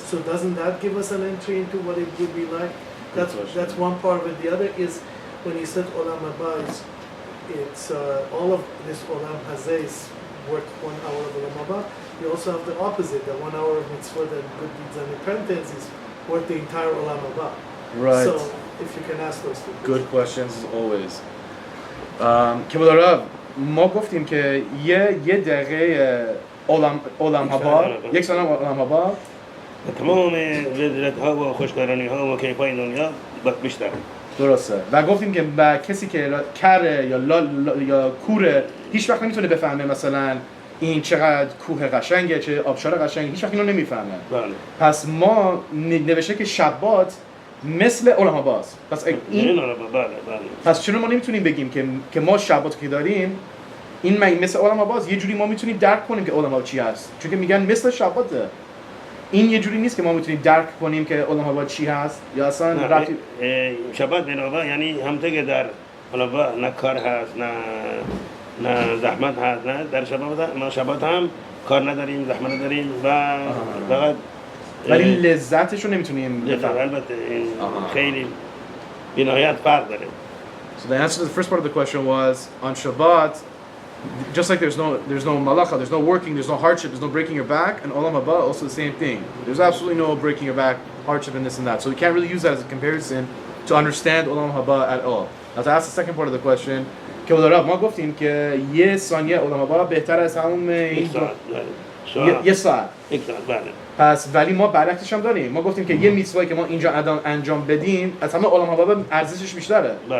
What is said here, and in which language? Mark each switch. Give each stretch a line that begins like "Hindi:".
English: So doesn't that give us an entry into what it would be like? That's one part of it. The other is when he said Olam Haba, it's all of this Olam Hazeh is worth 1 hour of Olam Haba. You also have the opposite, that 1 hour of mitzvot and good deeds and repentance is worth the entire Olam Haba. Right. So if you can ask those two. Good questions as always.
Persian: کبود رب ما گفتیم که یه دقیقه اولام هبا یک سال اولام هبا تمام لذت ها و خوشگذرانی ها و کیفای دنیا بیشتر درسته و گفتیم که با کسی که کره یا کوره هیچ وقت نمیتونه بفهمه مثلا این چقدر کوه قشنگه چه آبشار قشنگه هیچ وقت اینو نمیفهمه. بله. پس ما نوشته که شبات مثل اولام هباست. پس این بله. پس چرا ما نمیتونیم بگیم که ما شبات که داریم این مثل اولام هباست یه جوری ما میتونیم درک کنیم که اولام هبا چی هست چون که میگن مثل شباته این یه جوری نیست که ما میتونیم درک کنیم که اولام هبا چی هست یا اصلا رفتی شبات بنابرای یعنی همونطور که در اولام نه کار هست نه زحمت هست نه در شبات هم کار نداریم زحمت نداریم و فقط ولی لذتش رو نمیتونیم بفهمیم. البته خیلی بی‌نهایت فرق داره.
English: So the answer to the first part of the question was on Shabbat just like there's no malacha, there's no working, there's no hardship, there's no breaking your back, and olam haba also the same thing. There's absolutely no breaking your back, hardship, and this and that. So we can't really use that as a comparison to understand olam haba at all. Now to ask the second part of the question,
Persian: که ولارا ما گفتیم که یه ثانیه olam haba بهتر از همون یه ساعت. پس ولی ما برعکسش هم داریم. ما گفتیم که یه میتوایی که ما اینجا انجام بدیم از همه olam haba ارزشش بیشتره.